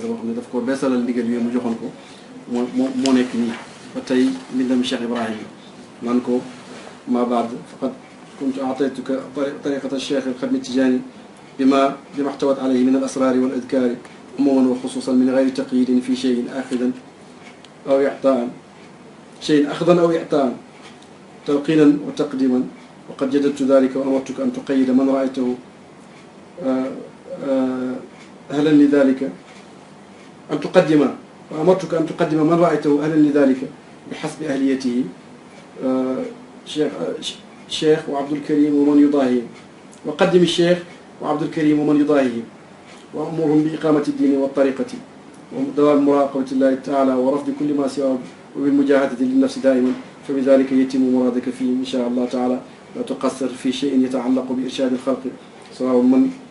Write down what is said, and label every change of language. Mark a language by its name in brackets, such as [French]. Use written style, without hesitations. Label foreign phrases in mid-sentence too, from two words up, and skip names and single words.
[Wolof] boo xam ne daf ko beesalal ndigal yooyu mu joxoon ko moo nekk nii ba tey mbindam Cheikh Ibrahim naan ko [Arabic] أما بعد فقد كنت أعطيتك طريقة الشيخ الختمي التجاني بما احتوت عليه من الأسرار والأذكار عموما وخصوصا من غير تقييد في شيء أخذا أو إعطاء أو إعطاء تلقينا وتقديما وقد جددت ذلك وأمرتك أن تقيد من رأيته أهلا لذلك أن تقدم وأمرتك أن تقدم من رأيته أهلا لذلك بحسب أهليته شيخ وعبد الكريم ومن يضاهيه وقدم الشيخ وعبد الكريم ومن يضاهيه وأمرهم بإقامة الدين والطريقة ودوام مراقبة الله تعالى ورفض كل ما سواه وبالمجاهدة للنفس دائما فبذلك يتم مرادك فيه إن شاء الله تعالى لا تقصر في شيء يتعلق بإرشاد الخلق سواء من